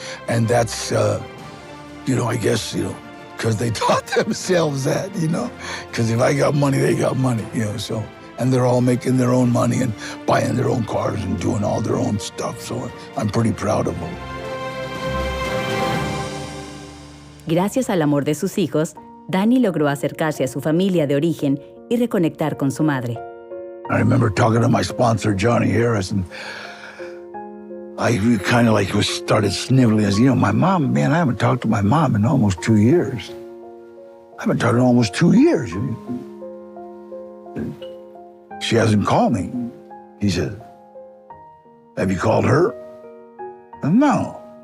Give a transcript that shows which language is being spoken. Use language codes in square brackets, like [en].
[en] And that's, you know, I guess, you know, because they taught themselves that, you know, because if I got money, they got money, you know, so. And they're all making their own money and buying their own cars and doing all their own stuff. So I'm pretty proud of them. [es] Gracias al amor de sus hijos, Danny logró acercarse a su familia de origen y reconectar con su madre. [en] I remember talking to my sponsor, Johnny Harris, and I kind of like started sniveling. I said, you know, my mom, man, I haven't talked to my mom in almost 2 years. I haven't talked to her in almost 2 years. She hasn't called me. He said, have you called her? No.